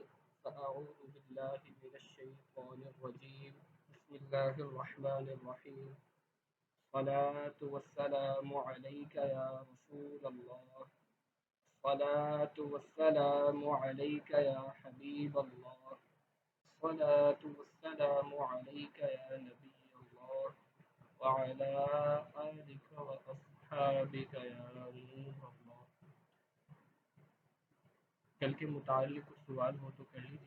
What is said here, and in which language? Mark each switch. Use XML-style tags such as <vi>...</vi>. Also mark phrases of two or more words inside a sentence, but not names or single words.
<ar>فأعوذ بالله من الشيطان الرجيم بسم الله الرحمن الرحيم الصلاة والسلام عليك يا رسول الله الصلاة والسلام عليك يا حبيب الله الصلاة والسلام عليك يا نبي الله وعلى آلك وأصحابك يا نور الله.</ar> <ur>कल के मुतालिक कुछ सवाल हो तो कर लीजिए।</ur>